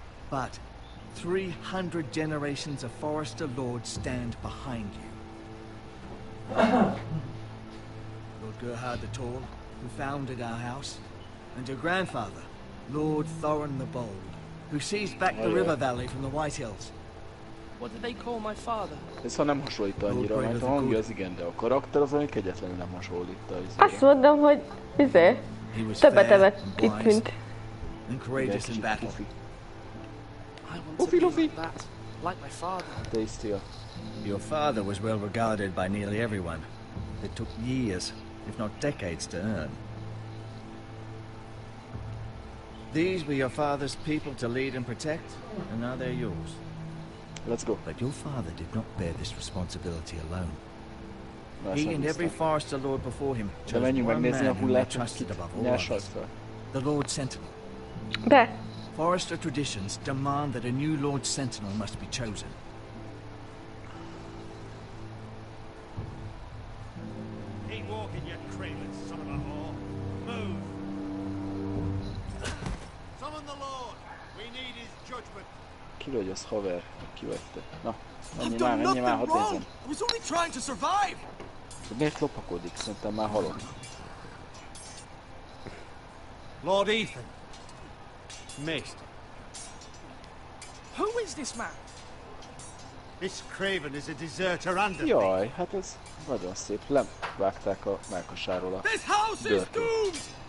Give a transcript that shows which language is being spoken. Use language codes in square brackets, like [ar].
[en] But 300 generations of Forester lords stand behind you. Lord Gerhard the Tall, who founded our house, and your grandfather, Lord Thorin the Bold, who seized back the river valley from the White Hills. What did they call my father? [hu] Ez ha nem hasonlít annyira, mert a hangja az igen, de a karakter az olyan kegyetlenül nem hasonlít a izére. Azt mondom, hogy többet evett itt, mint... [en] And courageous in battle. I want to be like that, like my father. Tasty. Your father was well regarded by nearly everyone. It took years, if not decades, to earn. These were your father's people to lead and protect, and now they're yours. Let's go. But your father did not bear this responsibility alone. He and every Forester Lord before him chose one man whom they trusted above all others. The Lord Sentinel. Forester traditions demand that a new Lord Sentinel must be chosen. Keep walking, you craven son of a whore. Move. Summon the Lord. We need his judgment. [hu] Ki vagy az haver, ki vagy te? Na, menjél már, hadd nézzem. [en] I was only trying to survive. [hu] De miért lopakodik? Szerintem már halott. [en] Lord Ethan. Missed. Who is this man? This craven is a deserter and a [hu] Jaj, hát ez nagyon szép. Levágták a mellkasáról a dörtét.